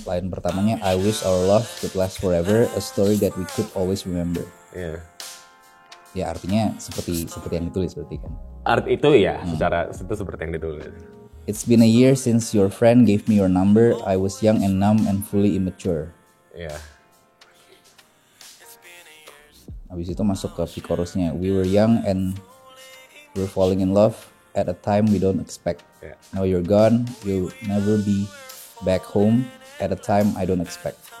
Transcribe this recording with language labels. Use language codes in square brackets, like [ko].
[id] Line pertamanya [en] I wish our love could last forever, a story that we could always remember. [id] Iya. Ya artinya seperti yang ditulis berarti kan. Art itu ya secara itu seperti yang ditulis. [en] It's been a year since your friend gave me your number. I was young and numb and fully immature. [id] Iya. Habis itu masuk ke chorusnya. [en] We were young and we're falling in love at a time we don't expect. Now you're gone, you'll never be back home at a time I don't expect.